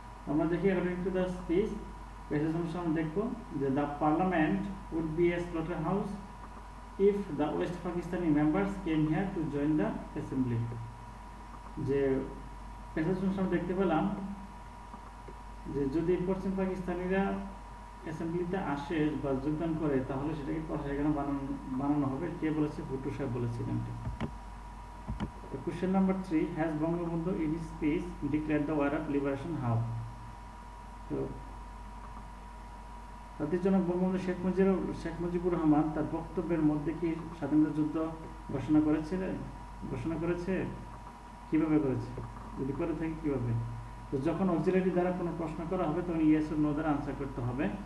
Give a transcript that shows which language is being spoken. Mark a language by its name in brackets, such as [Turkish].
[Bangla] আমরা দেখি [English] according to the speech [Bangla] pages অনুসারে দেখবো যে [English] The parliament would be a slaughter house if the west Pakistani members came here to join the assembly. [Bangla] যে pages অনুসারে দেখতে পেলাম যে যদি পশ্চিম পাকিস্তানিরা অ্যাসেম্বলিতে আসে বা যোগদান করে তাহলে সেটাকে কষাইখানা বানানো হবে। কে বলেছে? ভুট্টো সাহেব বলেছিলেন। [English] Question number 3, has Bangabandhu in his speech declared the war of liberation how? [Bangla] তো জাতির জনক বঙ্গবন্ধু শেখ মুজিবুর রহমান তার বক্তব্যের মধ্যে কি স্বাধীনতা যুদ্ধ ঘোষণা করেছে? কিভাবে করেছে? যদি করে থাকে কিভাবে? তো যখন অক্সিলারি দ্বারা কোনো প্রশ্ন করা হবে তখন ইয়েস ও নো দ্বারা আনসার করতে হবে।